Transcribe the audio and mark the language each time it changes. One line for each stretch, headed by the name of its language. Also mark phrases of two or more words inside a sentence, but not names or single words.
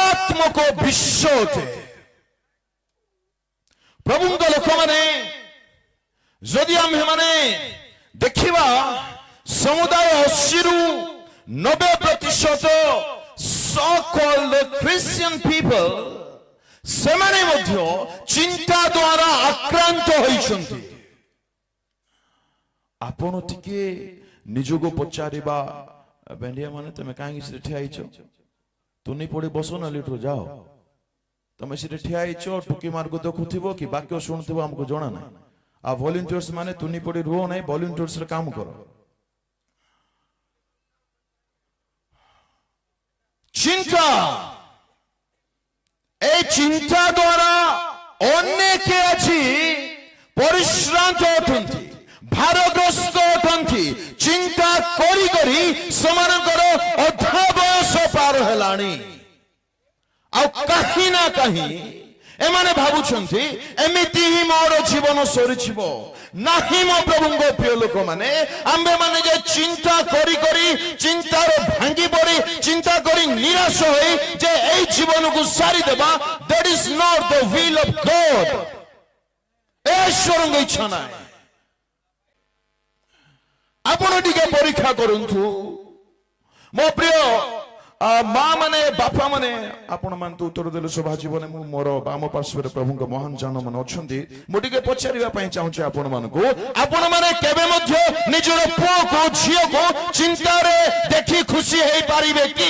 Odia: ମାରାତ୍ମକ ବିଶ୍ୱ ଅଟେ। ପ୍ରଭୁଙ୍କ ଲୋକମାନେ ଯଦି ଆମ୍ଭେମାନେ ଦେଖିବା ସମୁଦାୟ 80ରୁ 90%
English: so-called Christian people
Odia: ସେମାନେ ମଧ୍ୟ ଚିନ୍ତା ଦ୍ୱାରା ଆକ୍ରାନ୍ତ ହୋଇଛନ୍ତି। ଆପଣ ଟିକେ ନିଜକୁ ପଚାରିବା ବେଣ୍ଡିଆ ମାନେ ତମେ କାହିଁକି ସେଠି ଠିଆ ହେଇଛ? ତୁନି ପଡି ବସ ନା ଲିଟର ଯାଅ। ତମେ ସେଠି ଠିଆ ହେଇଛ ଟୁକି ମାର୍ଗ ଦେଖୁଥିବ କି ବାକ୍ୟ ଶୁଣୁଥିବ ଆମକୁ ଜଣା ନାହିଁ। ଆଉ ଭଲେଣ୍ଟିୟର୍ସ ମାନେ ତୁନି ପଡି ରୁହ ନାହିଁ, ଭଲେଣ୍ଟିୟର୍ସ ରେ କାମ କର। ଚିନ୍ତା, ଏଇ ଚିନ୍ତା ଦ୍ୱାରା ଅନେକେ ଆଛି ପରିଶ୍ରାନ୍ତ অটନ୍ତି, ଭାରଗ୍ରସ୍ତ ଅଟନ୍ତି। ଚିନ୍ତା କରି କରି ସେମାନଙ୍କର ଅଧା ବୟସ ପାର ହେଲାଣି। ଆଉ କାହିଁ ନା କାହିଁ ଏମାନେ ଭାବୁଛନ୍ତି ଏମିତି ହିଁ ମୋର ଜୀବନ ସରିଯିବ। ନାହିଁ ମୋ ପ୍ରଭୁଙ୍କ ପ୍ରିୟ ଲୋକମାନେ, ଆମ୍ଭେମାନେ ଯେ ଚିନ୍ତା କରି କରି ଚିନ୍ତାରେ ଭାଙ୍ଗି ପଡି ଚିନ୍ତା କରି ନିରାଶ ହୋଇ ଯେ ଏଇ ଜୀବନକୁ ସାରିଦେବା,
English: that is not the will of God।
Odia: ଈଶ୍ୱରଙ୍କ ଇଚ୍ଛା ନାହିଁ। ଆପଣ ଟିକେ ପରୀକ୍ଷା କରନ୍ତୁ ମୋ ପ୍ରିୟ ମା ମାନେ, ବାପା ମାନେ, ଆପଣ ମାନେ ତ ଉତ୍ତର ଦେଲେ ଶୋଭା ଜୀବନ। ମୁଁ ମୋର ବାମ ପାର୍ଶ୍ୱରେ ପ୍ରଭୁଙ୍କ ମହାନ ଜାନ ମାନେ ଅଛନ୍ତି। ମୁଁ ଟିକେ ପଚାରିବା ପାଇଁ ଚାହୁଁଛି ଆପଣ ମାନଙ୍କୁ, ଆପଣ ମାନେ କେବେ ମଧ୍ୟ ନିଜର ପୁଅକୁ ଝିଅକୁ ଚିନ୍ତାରେ ଦେଖି ଖୁସି ହେଇପାରିବେ କି?